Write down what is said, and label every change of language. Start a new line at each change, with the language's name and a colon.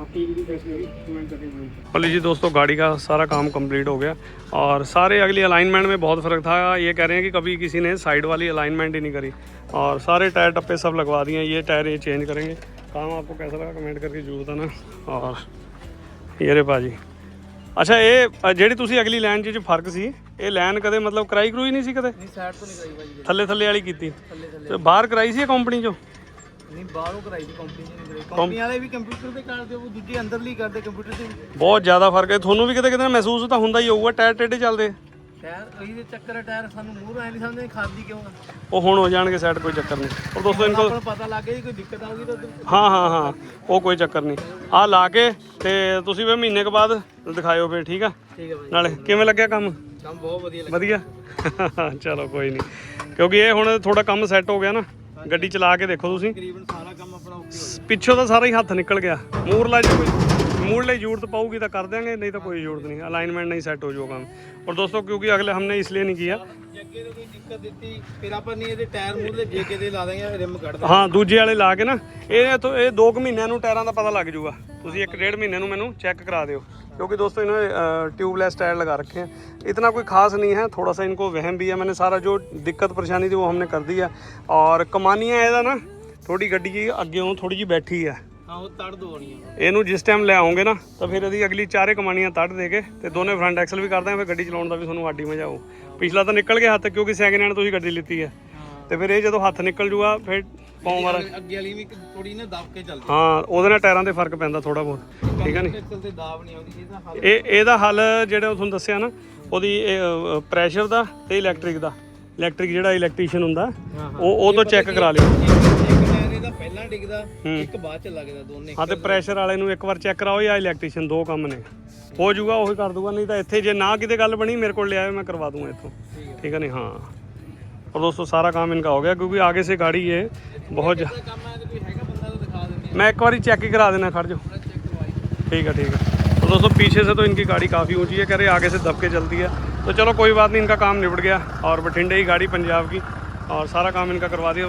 Hindi: आपकी भी facility comment करके। चलिए जी दोस्तों, गाड़ी का सारा काम कंप्लीट हो गया, और सारे अगली अलाइनमेंट में बहुत फ़र्क था। ये कह रहे हैं कि कभी किसी ने साइड वाली अलाइनमेंट ही नहीं करी, और सारे टायर टप्पे सब लगवा दिए। ये टायर ये चेंज करेंगे। काम आपको कैसा लगा कमेंट करके जरूर बताना। और ये रे भाजी, अच्छा ये
Punjabi: ਜਿਹੜੀ ਤੁਸੀਂ ਅਗਲੀ ਲਾਈਨ 'ਚ ਫਰਕ ਸੀ, ਇਹ ਲਾਈਨ ਕਦੇ ਮਤਲਬ ਕਰਾਈ ਕਰੂਈ ਨਹੀਂ ਸੀ ਕਦੇ? ਨਹੀਂ ਸਾਈਡ ਤੋਂ ਨਹੀਂ ਕਰਾਈ ਬਾਈ, ਥੱਲੇ ਵਾਲੀ ਕੀਤੀ ਥੱਲੇ ਤੇ ਬਾਹਰ ਕਰਾਈ ਸੀ ਕੰਪਨੀ 'ਚੋਂ? ਨਹੀਂ ਬਾਹਰੋਂ ਕਰਾਈ ਸੀ, ਕੰਪਨੀ ਨੇ ਨਹੀਂ ਕਰਾਈ। ਕੰਪਨੀ ਵਾਲੇ ਵੀ ਕੰਪਿਊਟਰ ਤੇ ਕਰਦੇ, ਉਹ ਦੂਜੇ ਅੰਦਰਲੀ ਕਰਦੇ ਕੰਪਿਊਟਰ ਤੇ। ਬਹੁਤ ਜ਼ਿਆਦਾ ਫਰਕ ਹੈ। ਤੁਹਾਨੂੰ ਵੀ ਕਿਤੇ ਮਹਿਸੂਸ ਤਾਂ ਹੁੰਦਾ ਹੀ ਹੋਊਗਾ, ਟਾਇਰ ਟੇਢੇ ਚੱਲਦੇ। ਟਾਇਰ ਉਹੀ ਦੇ ਚੱਕਰ ਹੈ, ਟਾਇਰ ਸਾਨੂੰ ਮੂਹਰੋਂ ਐ ਨਹੀਂ ਸਮਝਦੇ ਖਾਦੀ ਕਿਉਂ ਆ। ਉਹ ਹੁਣ ਹੋ ਜਾਣਗੇ ਸਾਈਡ, ਕੋਈ ਚੱਕਰ ਨਹੀਂ।
Hindi: और दोस्तों इनको
Punjabi: ਪਤਾ ਲੱਗ ਗਿਆ ਜੀ ਕੋਈ ਦਿੱਕਤ ਆਊਗੀ ਤਾਂ ਹਾਂ ਉਹ ਕੋਈ ਚੱਕਰ ਨਹੀਂ। ਆਹ ਲਾ ਕੇ ਤੇ ਤੁਸੀਂ ਵੀ ਮਹੀਨੇ ਕੁ ਬਾਅਦ ਦਿਖਾਇਓ ਫਿਰ, ਠੀਕ ਆ? ਠੀਕ ਹੈ ਬਾਈ। ਨਾਲੇ ਕਿਵੇਂ ਲੱਗਿਆ ਕੰਮ ਬਹੁਤ ਵਧੀਆ ਚਲੋ ਕੋਈ ਨਹੀਂ, ਕਿਉਂਕਿ ਇਹ ਹੁਣ ਥੋੜਾ ਕੰਮ ਸੈੱਟ ਹੋ ਗਿਆ ਨਾ। ਗੱਡੀ ਚਲਾ ਕੇ ਦੇਖੋ ਤੁਸੀਂ, ਤਕਰੀਬਨ ਸਾਰਾ ਕੰਮ ਆਪਣਾ ਓਕੇ ਹੋ ਗਿਆ। ਪਿੱਛੋਂ ਤਾਂ ਸਾਰਾ ਹੀ ਹੱਥ ਨਿਕਲ ਗਿਆ। ਮੂਰਲਾ ਜੇ ਕੋਈ ਮੂਰਲੇ ਜ਼ਰੂਰਤ ਪਾਊਗੀ ਤਾਂ ਕਰ
Hindi: देंगे, नहीं तो कोई ज़रूरत नहीं, अलाइनमेंट नहीं सेट हो जो काम। और दोस्तों क्योंकि अगले हमने इसलिए नहीं किया,
Punjabi: ਅੱਗੇ ਤੋਂ ਕੋਈ ਦਿੱਕਤ ਦਿੱਤੀ ਫਿਰ ਆਪਾਂ ਨਹੀਂ ਇਹਦੇ ਟਾਇਰ ਮੂਹਰੇ ਜੇਕੇ ਦੇ ਲਾ ਦਾਂਗੇ, ਰਿਮ ਕੱਢ ਦਾਂਗੇ। ਹਾਂ ਦੂਜੇ ਵਾਲੇ ਲਾ ਕੇ ਨਾ ਇਹ 2 ਮਹੀਨਿਆਂ ਨੂੰ ਟਾਇਰਾਂ ਦਾ ਪਤਾ ਲੱਗ ਜੂਗਾ। ਤੁਸੀਂ 1-1.5 ਮਹੀਨੇ ਨੂੰ ਮੈਨੂੰ ਚੈੱਕ
Hindi: करा ਦਿਓ, क्योंकि दोस्तों इन्होंने ट्यूबलेस टायर लगा रखे हैं। इतना कोई खास नहीं है, थोड़ा सा इनको वहम भी है। मैंने सारा जो दिक्कत परेशानी थी वो हमने कर दी है। और कमानियाँ
Punjabi: ਇਹਦਾ ਨਾ
Hindi: थोड़ी गड्डी की अगे थोड़ी जी बैठी है,
Punjabi: ਹਾਂ ਉਹ ਤੜ ਦੋ ਹੋਣੀ ਆ। ਇਹਨੂੰ ਜਿਸ ਟਾਈਮ ਲੈ ਆਉਂਗੇ ਨਾ ਤਾਂ ਫਿਰ ਇਹਦੀ ਅਗਲੀ 4 ਕਮਾਨੀਆਂ ਤੜ ਦੇ ਕੇ ਤੇ ਦੋਨੇ ਫਰੰਟ ਐਕਸਲ ਵੀ ਕਰਦੇ ਆ, ਫਿਰ ਗੱਡੀ ਚਲਾਉਣ ਦਾ ਵੀ ਤੁਹਾਨੂੰ ਆਡੀ ਮਜ਼ਾ ਆਊ। ਪਿਛਲਾ ਤਾਂ ਨਿਕਲ ਗਿਆ ਹੱਥ, ਕਿਉਂਕਿ ਸੈਕਿੰਡ ਹੈਂਡ ਤੁਸੀਂ ਗੱਡੀ ਲਿੱਤੀ ਹੈ, ਤੇ ਫਿਰ ਇਹ ਜਦੋਂ ਹੱਥ ਨਿਕਲ ਜੂਗਾ ਫਿਰ ਪਾਉਣ ਵਾਲਾ ਅੱਗੇ ਵਾਲੀ ਵੀ ਥੋੜੀ ਨਾ ਦਬ ਕੇ ਚੱਲਦੀ। ਹਾਂ ਉਹਦੇ ਨਾਲ ਟਾਇਰਾਂ ਦੇ ਫਰਕ ਪੈਂਦਾ ਥੋੜਾ ਬਹੁਤ, ਠੀਕ ਹੈ ਨਹੀਂ। ਐਕਸਲ ਤੇ ਦਾਬ ਨਹੀਂ ਆਉਂਦੀ, ਇਹਦਾ ਹੱਲ ਇਹਦਾ ਹੱਲ ਜਿਹੜਾ ਤੁਹਾਨੂੰ ਦੱਸਿਆ ਨਾ, ਉਹਦੀ ਪ੍ਰੈਸ਼ਰ ਦਾ ਤੇ ਇਲੈਕਟ੍ਰਿਕ ਦਾ। ਇਲੈਕਟ੍ਰਿਕ ਜਿਹੜਾ ਇਲੈਕਟ੍ਰੀਸ਼ੀਅਨ ਹੁੰਦਾ ਉਹ ਤੋਂ ਚੈੱਕ ਕਰਾ ਲਿਓ। ਇਹਦਾ ਪਹਿਲਾਂ ਡਿੱਗਦਾ, ਇੱਕ ਬਾਅਦ ਚ ਲੱਗਦਾ, ਦੋਨੇ। ਹਾਂ ਤੇ ਪ੍ਰੈਸ਼ਰ ਵਾਲੇ ਨੂੰ ਇੱਕ ਵਾਰ ਚੈੱਕ ਕਰਾਓ, ਜਾਂ ਇਲੈਕਟ੍ਰੀਸ਼ੀਅਨ, 2 ਕੰਮ ਨੇ। ਹੋ ਜਾਊਗਾ ਉਹੀ ਕਰ ਦੂਗਾ, ਨਹੀਂ ਤਾਂ ਇੱਥੇ ਜੇ ਨਾ ਕਿਤੇ ਗੱਲ ਬਣੀ ਮੇਰੇ ਕੋਲ
Hindi: ले आए, मैं करवा दूंगा इतों, ठीक है नहीं। हाँ और दोस्तों सारा काम इनका हो गया, क्योंकि आगे से गाड़ी ये बहुत
Punjabi: ਕੰਮ ਹੈ ਤੇ ਕੋਈ ਹੈਗਾ ਬੰਦਾ ਤਾਂ ਦਿਖਾ ਦਿੰਦੇ
Hindi: मैं एक बार चेक ही करा देना, खड़ जाओ। ठीक है तो दोस्तों पीछे से तो इनकी गाड़ी काफ़ी ऊंची है, कह रहे आगे से दब के चलती है। तो चलो कोई बात नहीं, इनका काम निपट गया। और बठिंडे की गाड़ी पंजाब की, और सारा काम इनका करवा दिया।